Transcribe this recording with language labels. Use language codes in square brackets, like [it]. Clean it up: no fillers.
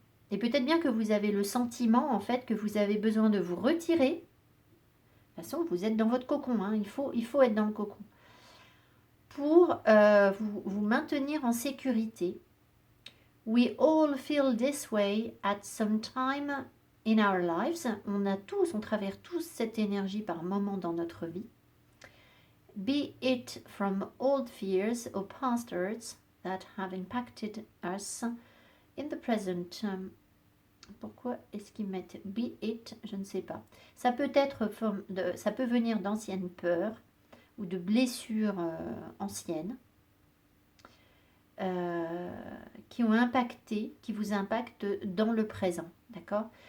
[fr] Et peut-être bien que vous avez le sentiment en fait que vous avez besoin de vous retirer. De toute façon, vous êtes dans votre cocon, hein. Il faut être dans le cocon pour vous maintenir en sécurité. [en] We all feel this way at some time in our lives. [fr] On traverse tous cette énergie par moment dans notre vie. [en] Be it from old fears or past hurts that have impacted us in the present. [fr] Pourquoi est-ce qu'ils mettent [en] be it? [fr] Je ne sais pas. Ça peut être ça peut venir d'anciennes peurs ou de blessures anciennes qui ont impacté, qui vous impactent dans le présent. D'accord?